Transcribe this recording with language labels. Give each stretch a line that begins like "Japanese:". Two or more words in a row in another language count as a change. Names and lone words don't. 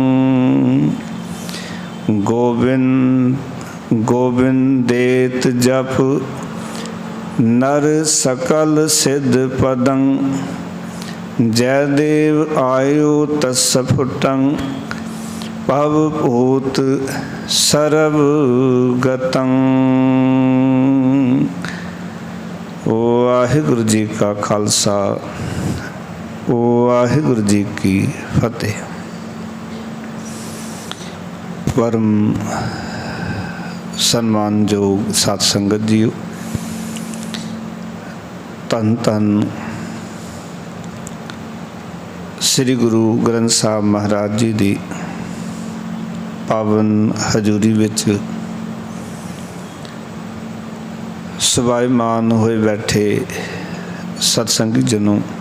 Sanskrit: गोविंद गोविंदेत जप, नर सकल सिद्ध पदं, जयदेव आयु तत्सफुटं, भव भूत सरव गतं।
Punjabi: ਵਾਹਿਗੁਰੂ ਜੀ ਕਾ ਖ਼ਾਲਸਾ, ਵਾਹਿਗੁਰੂ ਜੀ ਕੀ ਫ਼ਤਿਹ। परम ਸਨਮਾਨਯੋਗ ਸਤ ਸੰਗਤ ਜੀਓ, ਧੰਨ ਧੰਨ ਸ੍ਰੀ ਗੁਰੂ ਗ੍ਰੰਥ ਸਾਹਿਬ ਮਹਾਰਾਜ ਜੀ ਦੀ ਪਾਵਨ ਹਜ਼ੂਰੀ ਵਿੱਚ ਸਵਾਈਮਾਨ ਹੋਏ ਬੈਠੇ ਸਤਸੰਗੀ ਜਨੋਂ,